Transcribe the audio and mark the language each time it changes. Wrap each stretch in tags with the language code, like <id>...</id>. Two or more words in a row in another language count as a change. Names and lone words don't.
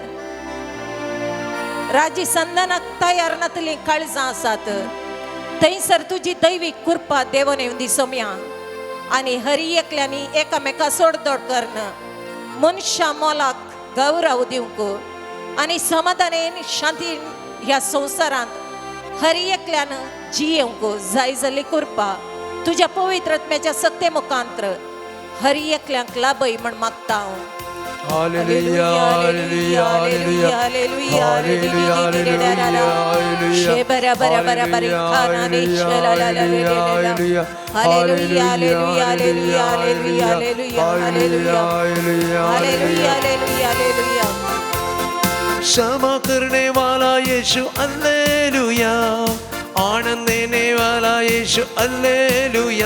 <kok>राजी संदानाक तयार नातली काळजां आसात थंयसर तुजी दैवीक कृपा देवून येवन दी सोम्या आनी हर एकल्यांनी एकामेका सोडदोड करण मनशा मोलाक गौरव दिवंक आनी समाधानेन शांतीन ह्या संसारांत हर एकल्यान जियेवंक जाय जाल्ली कृपा तुज्या पवित्र आत्म्याच्या सत्ते मुखांतर हर एकल्यांक लाभय म्हण मागता हांव हालेलुया हालेलुया हालेलुया हालेलुया हालेलुया शेबरा बरा बरा बरी खाना रे शला ला ला रे रे हालेलुया हालेलुया हालेलुया हालेलुया हालेलुया हालेलुया हालेलुया हालेलुया हालेलुया</kok> <hi>क्षमा करने वाला यीशु अल्लेलुया आनंद देने वाला यीशु अल्लेलुया</hi>